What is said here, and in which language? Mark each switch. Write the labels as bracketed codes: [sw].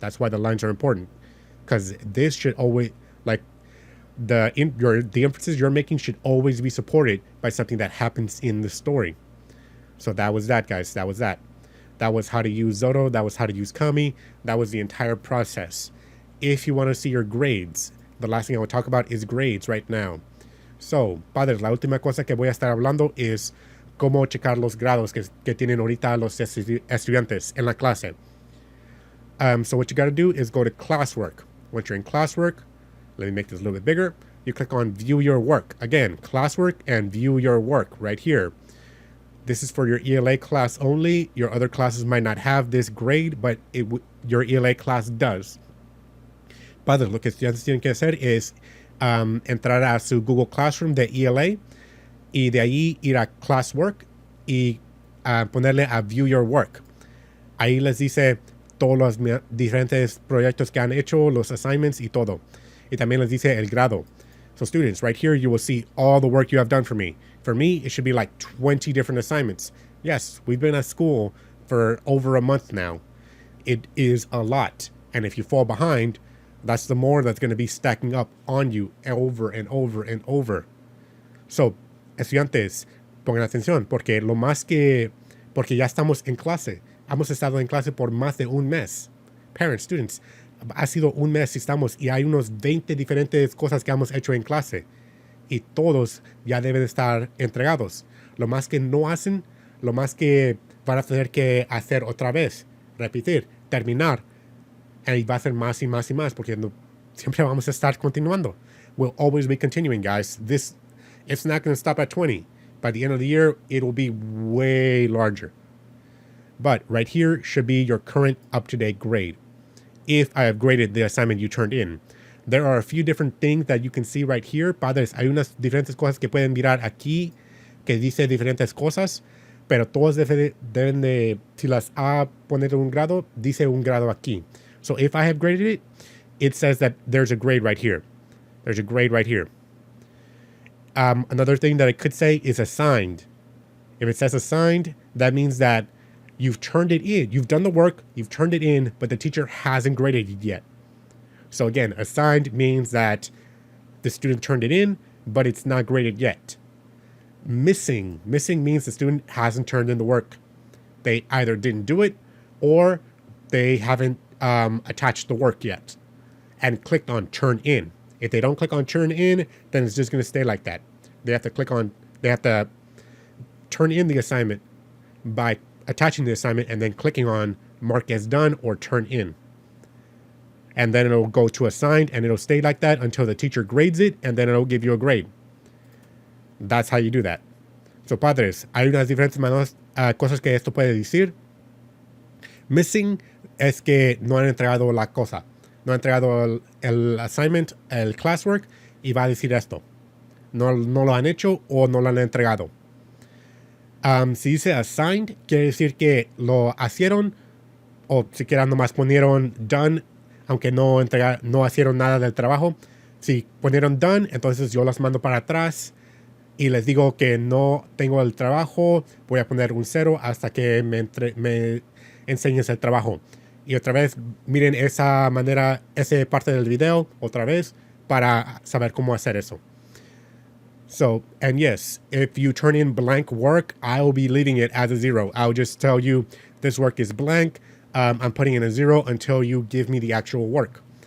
[en] That's why the lines are important. Because this should always, like, the inferences you're making should always be supported by something that happens in the story. So that was that, guys. That was that. That was how to use Xodo. That was how to use Kami. That was the entire process. If you want to see your grades, the last thing I will talk about is grades right now. [es] So, padres, la última cosa que voy a estar hablando es cómo checar los grados que tienen ahorita los estudiantes en la clase. [en] So what you got to do is go to classwork. Once you're in classwork, let me make this a little bit bigger. You click on view your work. Again, classwork and view your work right here. This is for your ELA class only. Your other classes might not have this grade, but your ELA class does. [es] Padres, lo que estudiantes tienen que hacer es entrar a su Google Classroom de ELA y de ahí ir a classwork y ponerle a view your work. Ahí les dice todos los diferentes proyectos que han hecho, los assignments y todo. Y también les dice el grado. [en] So students, right here, you will see all the work you have done for me. For me, it should be like 20 different assignments. Yes, we've been at school for over a month now. It is a lot. And if you fall behind, that's the more that's going to be stacking up on you over and over and over. [es] So, estudiantes, pongan atención, porque ya estamos en clase. Hemos estado en clase por más de un mes. [en] Parents, students, [es] ha sido un mes y estamos, y hay unos 20 diferentes cosas que hemos hecho en clase. Y todos ya deben estar entregados. Lo más que no hacen, lo más que van a tener que hacer otra vez. Repetir, terminar. Y va a ser más y más y más, porque siempre vamos a estar continuando. [en] We'll always be continuing, guys. It's not going to stop at 20. By the end of the year, it will be way larger. But right here should be your current up-to-date grade. If I have graded the assignment you turned in. There are a few different things that you can see right here. [es] Padres, hay unas diferentes cosas que pueden mirar aquí, que dice diferentes cosas, pero todos deben de, si las ha poner un grado, dice un grado aquí. [en] So if I have graded it, it says that there's a grade right here. There's a grade right here. Another thing that I could say is assigned. If it says assigned, that means that you've turned it in. You've done the work, you've turned it in, but the teacher hasn't graded it yet. So again, assigned means that the student turned it in, but it's not graded yet. Missing means the student hasn't turned in the work. They either didn't do it or they haven't attached the work yet and clicked on turn in. If they don't click on turn in, then it's just going to stay like that. They have to turn in the assignment by attaching the assignment and then clicking on mark as done or turn in. And then it'll go to assigned and it'll stay like that until the teacher grades it, and then it'll give you a grade. That's how you do that. [es] So, padres, hay unas diferentes cosas que esto puede decir. Missing es que no han entregado la cosa. No han entregado el assignment, el classwork, y va a decir esto. No lo han hecho o no lo han entregado. Si dice assigned, quiere decir que lo hicieron, o siquiera nomás ponieron done aunque no hicieron nada del trabajo. Si ponieron done, entonces yo los mando para atrás y les digo que no tengo el trabajo. Voy a poner un 0 hasta que me enseñes el trabajo. Y otra vez, miren esa parte del video otra vez para saber cómo hacer eso. [en] So, and yes, if you turn in blank work, I'll be leaving it as a 0. I'll just tell you this work is blank. I'm putting in a 0 until you give me the actual work.